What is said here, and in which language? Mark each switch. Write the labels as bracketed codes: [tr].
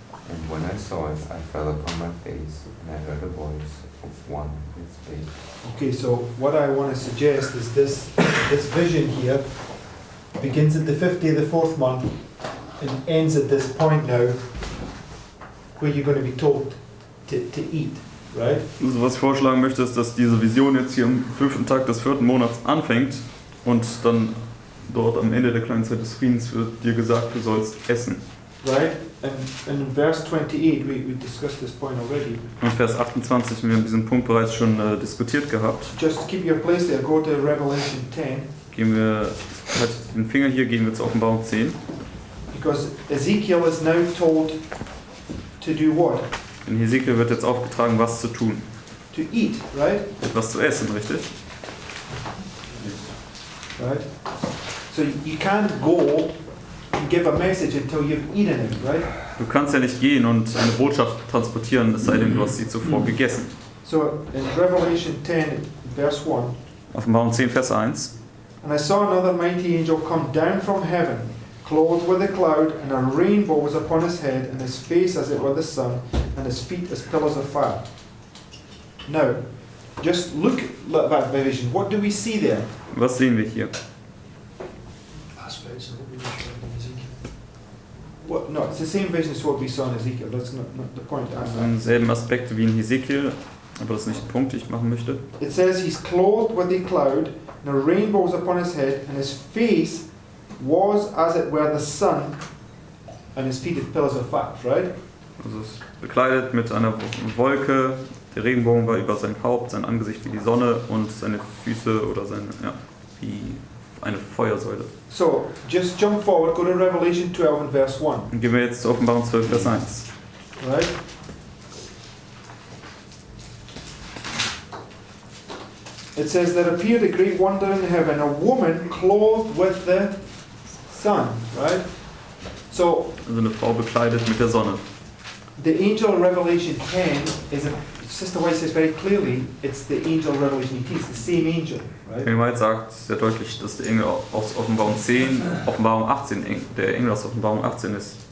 [en] And when I saw it, I fell upon my face, and I heard a voice of one that spake. Okay, so what I want to suggest is this vision here begins at the 50th of the fourth month and ends at this point now where you're going to be told to eat, right? [de] Also was ich vorschlagen möchte, ist, dass diese Vision jetzt hier am 5. Tag des 4. Monats anfängt und dann dort am Ende der kleinen Zeit des Friedens wird dir gesagt, du sollst essen. [en] Right? And in verse 28, we discussed this point already. [de] Und Vers 28, wir haben diesen Punkt bereits schon diskutiert gehabt. [en] Just keep your place there, go to Revelation 10. [de] Gehen wir, halt den Finger hier, gehen wir zur Offenbarung 10. [en] Because Ezekiel is now told to do what? [de] In Hesekiel wird jetzt aufgetragen, was zu tun. [en] To eat, right? [de] Etwas zu essen, richtig? [en] Right? So you can't go and give a message until you've eaten it, right? [de] Du kannst ja nicht gehen und eine Botschaft transportieren, es sei denn, du hast sie zuvor gegessen. [en] So in Revelation 10, verse 1. [de] Offenbarung 10, Vers 1. [en] And I saw another mighty angel come down from heaven, clothed with a cloud, and a rainbow was upon his head, and his face as it were the sun, and his feet as pillars of fire. Now, just look at that vision. What do we see there? [de] Was sehen wir hier? [en] Aspects of what we just read in Ezekiel. What, no, it's the same vision as what we saw in Ezekiel. That's not the point. [de] Also denselben Aspekte wie in Hesekiel, Aber das ist nicht der Punkt, den ich machen möchte. [en] It says he's clothed with a cloud, and a rainbow was upon his head, and his face was as it were the sun, and his feet as pillars of fire, right? [de] Also es ist bekleidet mit einer Wolke, der Regenbogen war über sein Haupt, sein Angesicht wie die Sonne und seine Füße oder wie eine Feuersäule. [en] So, just jump forward, go to Revelation 12 and verse 1. [de] Und gehen wir jetzt zur Offenbarung 12, Vers 1. [en] Right? It says, there appeared a great wonder in heaven, a woman clothed with the sun, right? So, [de] Also eine Frau bekleidet mit der Sonne. [en] the angel in Revelation 10 Sister White says very clearly, it's the angel in Revelation 18, it's the same angel, right? [de] Ellen White sagt sehr deutlich, dass der Engel aus Offenbarung 10, Offenbarung 18, der Engel aus Offenbarung 18 ist.